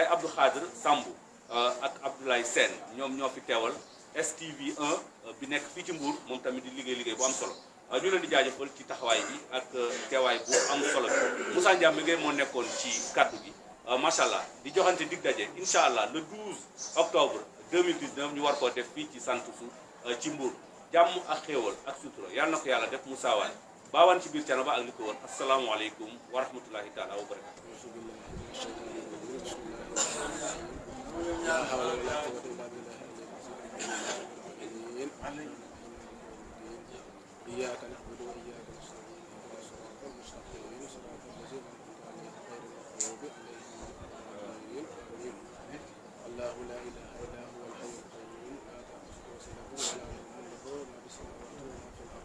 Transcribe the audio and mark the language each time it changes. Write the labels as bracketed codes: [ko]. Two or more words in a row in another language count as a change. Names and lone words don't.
[wo] Abdou Khadir Samb ak Abdoulaye Sène ñoom ñoo fi teewal STV 1 bi nekk fii ci Mbour moom tamit di liggéey bu am solo ñu leen di jaajëfal ci taxawaay bi ak teewaay bu am solo bi Moussa Ndiamé Gueye moo nekkoon ci kaddu gi [ar] ما شاء الله [wo] di joxante dig daje [ar] إن شاء الله [fr] le 12 octobre 2019 [wo] ñu war koo def fii ci sant su ci Mbour jàmm ak xéewal ak sutura yàlla na ko yàlla def Moussa Wane baawaan ci biir Thiénaba ak li ko wër [ar] السلام عليكم ورحمة الله تعالى وبركاته إياك نعبد وإياك نستعين اهدنا الصراط المستقيم صراط الذين أنعمت عليهم غير المغضوب عليهم ولا الضالين الله لا إله إلا هو الحي القيوم لا تأخذه سنة ولا نوم له ما في السماوات وما في الأرض